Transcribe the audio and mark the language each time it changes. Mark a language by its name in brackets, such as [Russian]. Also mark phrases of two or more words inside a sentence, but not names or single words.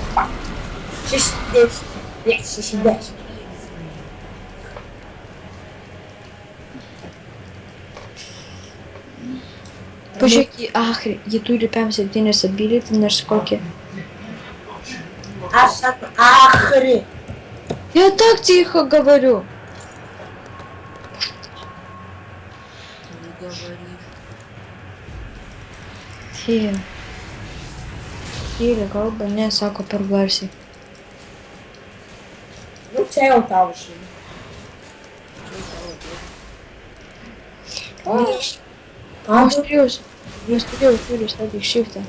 [Lithuanian] 60. Ne, 60. Pažiūrėk į Ahri, ji turi 5-7 ability, nors kokį. Aš ant Ahri. [Russian] Я так тихо говорю. Не говоришь. Тихо. [Lithuanian] Tyliai kalba, ne, sako per garsiai. Nu, čia jau tau žinai. Aš turėjau, turiu statyti shiftą.